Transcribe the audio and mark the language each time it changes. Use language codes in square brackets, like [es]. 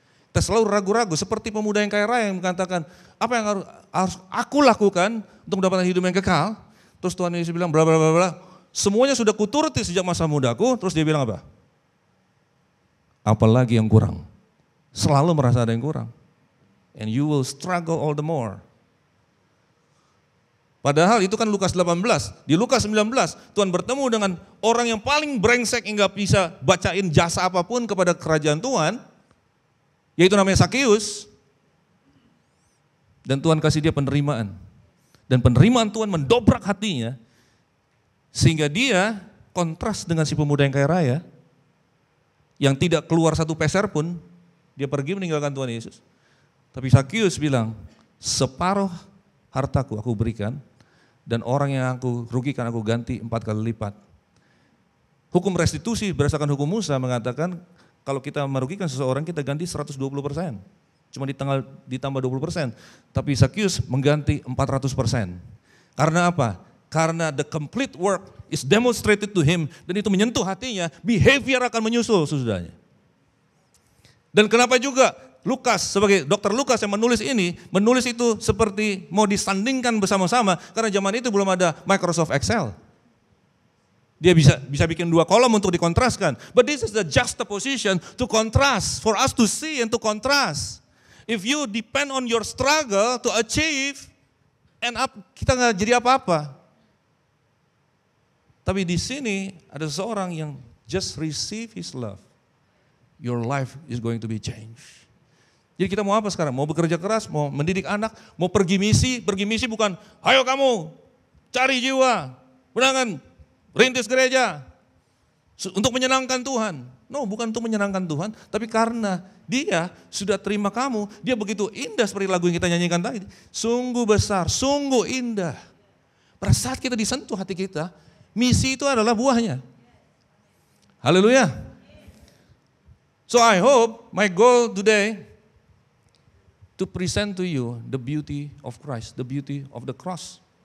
[id] Kita selalu ragu-ragu seperti pemuda yang kaya raya yang mengatakan, apa yang harus aku lakukan untuk mendapatkan hidup yang kekal? Terus Tuhan Yesus bilang, bla bla bla bla. Semuanya sudah kuturuti sejak masa mudaku. Terus dia bilang apa? Apalagi yang kurang? Selalu merasa ada yang kurang. [en] And you will struggle all the more. [id] Padahal itu kan Lukas 18. Di Lukas 19 Tuhan bertemu dengan orang yang paling brengsek hingga bisa bacain jasa apapun kepada kerajaan Tuhan. Yaitu namanya Sakeus. Dan Tuhan kasih dia penerimaan. Dan penerimaan Tuhan mendobrak hatinya. Sehingga dia kontras dengan si pemuda yang kaya raya. Yang tidak keluar satu peser pun. Dia pergi meninggalkan Tuhan Yesus. Tapi Sakeus bilang, separuh hartaku aku berikan. Dan orang yang aku rugikan aku ganti 4 kali lipat. Hukum restitusi berdasarkan hukum Musa mengatakan, kalau kita merugikan seseorang kita ganti 120%. Cuma ditambah 20%. Tapi Sakeus mengganti 400%. Karena apa? Karena [en] the complete work is demonstrated to him. [id] Dan itu menyentuh hatinya, behavior akan menyusul sesudahnya. Dan kenapa juga Lukas sebagai dokter Lukas yang menulis ini, menulis itu seperti mau disandingkan bersama-sama. Karena zaman itu belum ada Microsoft Excel. Dia bisa bikin 2 kolom untuk dikontraskan. [en] But this is the juxtaposition to contrast, for us to see and to contrast. If you depend on your struggle to achieve, end up [id] kita nggak jadi apa-apa. Tapi di sini ada seseorang yang [en] just receive his love. Your life is going to be changed. [id] Jadi kita mau apa sekarang? Mau bekerja keras, mau mendidik anak, mau pergi misi bukan, ayo kamu cari jiwa, undangan, rintis gereja untuk menyenangkan Tuhan. No, bukan untuk menyenangkan Tuhan, tapi karena dia sudah terima kamu, dia begitu indah seperti lagu yang kita nyanyikan tadi. Sungguh besar, sungguh indah. Pada saat kita disentuh hati kita, misi itu adalah buahnya. Haleluya. [en] So I hope my goal today to present to you the beauty of Christ, the beauty of the cross.